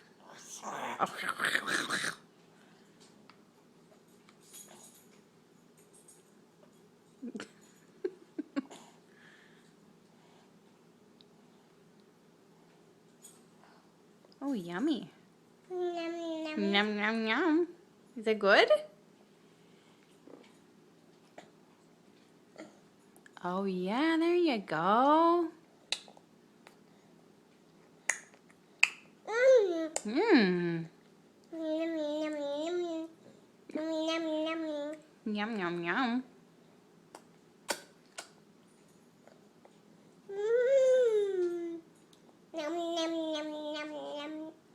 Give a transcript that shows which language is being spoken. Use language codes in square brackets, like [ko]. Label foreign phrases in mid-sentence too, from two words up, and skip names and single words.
[en] Oh, yummy. Yum, yum. Yum, yum, yum. Is it good? Oh, yeah, there you go. Mmm. Yum, yum, yum. Yum, yum, yum. Yum, yum, yum. Yum, yum, yum, yum, yum.